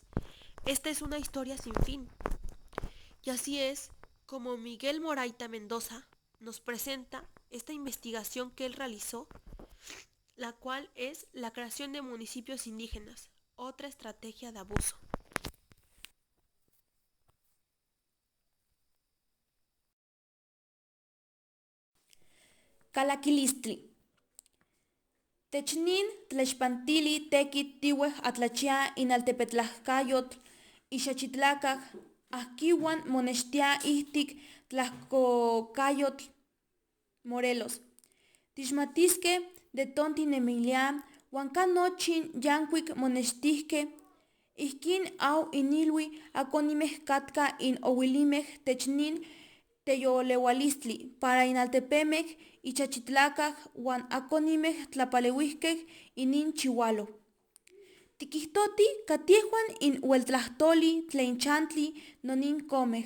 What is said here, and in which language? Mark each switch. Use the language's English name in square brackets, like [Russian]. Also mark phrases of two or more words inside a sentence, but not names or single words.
[Spanish] Esta es una historia sin fin. Y así es como Miguel Moraita Mendoza nos presenta esta investigación que él realizó, la cual es la creación de municipios indígenas, otra estrategia de abuso. [Morelos Nahuatl] Calaquilistli. Technin tlexpantili tekit tiweh atlachia inaltepetlajkayotl ixachitlakaj ajkiuan monextia ihtik tlajkokayotl Morelos. Tixmatiske de tontinemilia huan kanochin yankuik monechtihke ihkin au inilwi akonimej katka in owilimej technin teyolewalistli para inaltepemej ichachitlakaj huan akonimej tlapaleuihkej inin chihualo. Tikihtoti katiehuan in ueltlahtoli tlen chantli nonin komej.